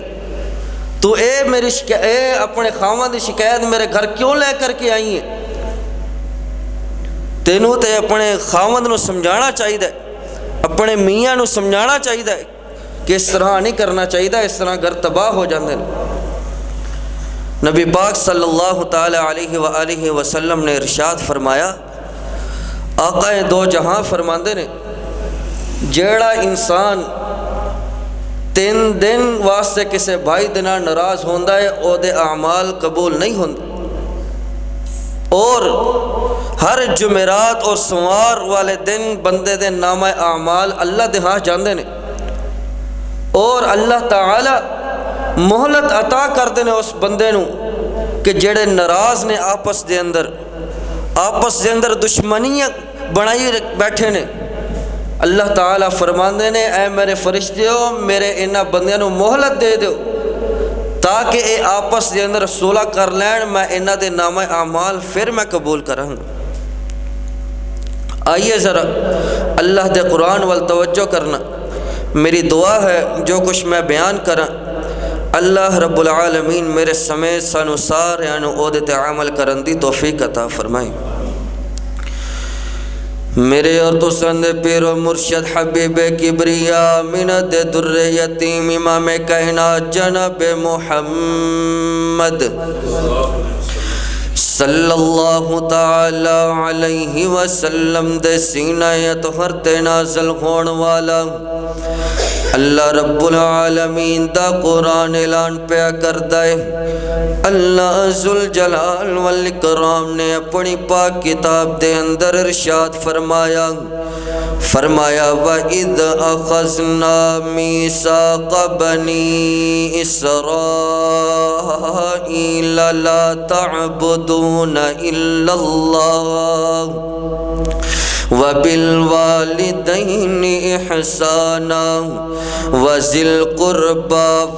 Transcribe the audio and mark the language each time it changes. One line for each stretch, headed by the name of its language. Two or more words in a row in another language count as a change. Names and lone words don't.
Punjabi: تو اے اپنے خاوند دی شکایت میرے گھر کیوں لے کر کے آئی ہیں، تینوں تے اپنے خاوند نو سمجھانا چاہیے، اپنے میاں نو سمجھانا چاہیے کہ اس طرح نہیں کرنا چاہیے، اس طرح گھر تباہ ہو جاندے ہیں۔ نبی پاک
Arabic: صلی اللہ تعالی علیہ وآلہ وسلم
Punjabi: نے ارشاد فرمایا، آقا دو جہاں فرماندے نے، جیڑا انسان 3 دن واسطے کسے بھائی دے نال ناراض ہوندا ہے او دے اعمال قبول نہیں ہوندے، اور ہر جمعرات اور سوار والے دن بندے دے نامہ اعمال اللہ دے ہاں جاندے نے، اور اللہ تعالی مہلت عطا کردے نے اس بندے نو کہ جڑے ناراض نے آپس دے اندر دشمنیاں بنائی بیٹھے نے، اللہ تعالیٰ فرماندے نے اے میرے فرشتیو میرے انہاں بندیاں نو مہلت دے دیو تاکہ اے آپس دے اندر صلح کر لین، میں انہاں دے نامہ اعمال پھر میں قبول کراں گا۔ آئیے ذرا اللہ دے قرآن وال توجہ کرنا۔ میری دعا ہے جو کچھ میں بیان کراں
Arabic: اللہ رب العالمین
Punjabi: میرے سمیت سانو سارے او دے تے عمل کرن دی توفیق عطا فرمائے۔ میرے اور تو سند پیر و مرشد حبیب کبریا منت در یتیم امام کائنات جناب محمد
Arabic: صلی اللہ تعالی علیہ وسلم
Punjabi: دے سینہ اطہر تے نازل ہون والا
Arabic: اللہ رب العالمین
Punjabi: دا قرآن اعلان پیا کردا ہے۔
Arabic: اللہ ذوالجلال والاکرام
Punjabi: نے اپنی پاک کتاب دے اندر ارشاد فرمایا
Arabic: وَإِذْ أَخَذْنَا مِيثَاقَ بَنِي إِسْرَائِيلَ لَا تَعْبُدُونَ إِلَّا اللَّهَ وَبِالْوَالِدَيْنِ إِحْسَانًا وَذِي الْقُرْبَى